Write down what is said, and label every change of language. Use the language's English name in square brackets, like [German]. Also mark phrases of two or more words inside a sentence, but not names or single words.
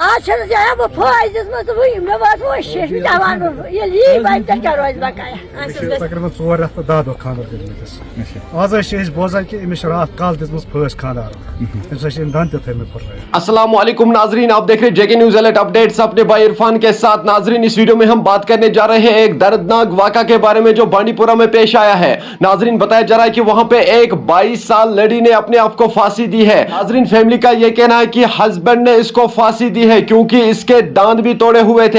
[Kashmiri] چھنہٕ زیادٕ بہٕ فٲیِدٕ دِژمٕژ تہٕ وٕنہِ مےٚ وٲژ وٕچھ مےٚ دَپان ییٚلہِ یی بَنہِ تیٚلہِ کیٛاہ روزِ بقایا تقریباً 4 رٮ۪تھ تہٕ 10 دۄہ خانٛدر کٔرمٕتِس آز ٲسۍ أسۍ بوزان کہِ أمِس چھِ راتھ کالہٕ دِژمٕژ پھٲسۍ خانٛدارن أمِس ٲسۍ أمۍ دنٛد تہِ تھٲیمٕتۍ پھٕٹرٲیِتھ. [Arabic] السلام علیکم [Urdu] ناظرین، آپ دیکھ رہے JK نیوز الرٹ اپڈیٹس اپنے بھائی عرفان کے ساتھ. ناظرین اس ویڈیو میں ہم بات کرنے جا رہے ہیں ایک دردناک واقعہ کے بارے میں جو بانڈی پورہ میں پیش آیا ہے. ناظرین بتایا جا رہا ہے کہ وہاں پہ ایک 22 سال لڑی نے اپنے آپ کو پھانسی دی ہے. ناظرین فیملی کا یہ کہنا ہے کہ ہسبینڈ نے اس کو پھانسی دی ہے کیونکہ اس کے دانت بھی توڑے ہوئے تھے.